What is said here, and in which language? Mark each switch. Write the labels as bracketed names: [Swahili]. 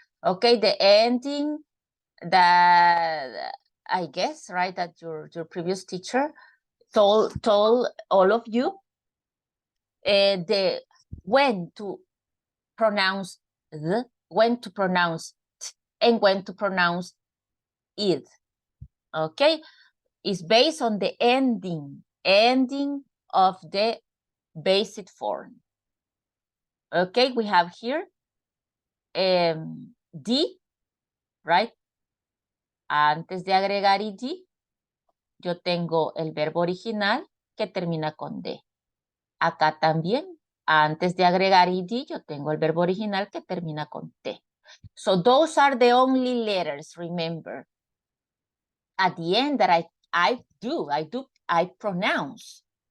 [English] Okay, the ending that I guess, right, that your previous teacher told all of you the when to pronounce the, when to pronounce t, and when to pronounce it. Okay, it's based on the ending of the basic form. Okay, we have here D, right? [Spanish] Antes de agregar ed, yo tengo el verbo original que termina con D. Acá también, antes de agregar ed, yo tengo el verbo original que termina con T. [English] So those are the only letters, remember. At the end that I pronounce.